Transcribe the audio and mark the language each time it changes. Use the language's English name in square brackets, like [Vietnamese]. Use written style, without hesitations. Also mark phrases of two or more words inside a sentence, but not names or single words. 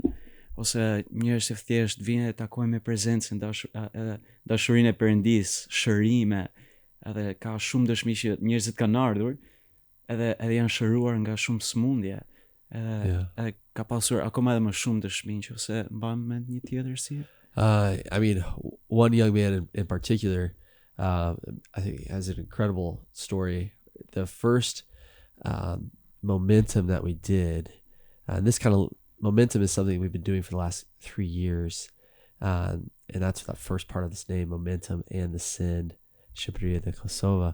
[Albanian] Ose njerëz që thjesht vinë të takojnë me prezencën, dashurinë e Perëndis, shërime, edhe ka shumë dëshmi që njerëzit kanë ardhur, edhe janë shëruar nga shumë smundje, edhe ka pasur akoma edhe më shumë dëshmi, nëse mban mend një tjetër si. [English] I mean, one young man in particular, I think has an incredible story. The first momentum that we did, and this kind of momentum is something we've been doing for the last 3 years, and that's that first part of this name, Momentum and the Send, [Albanian] Shqipëri dhe Kosova.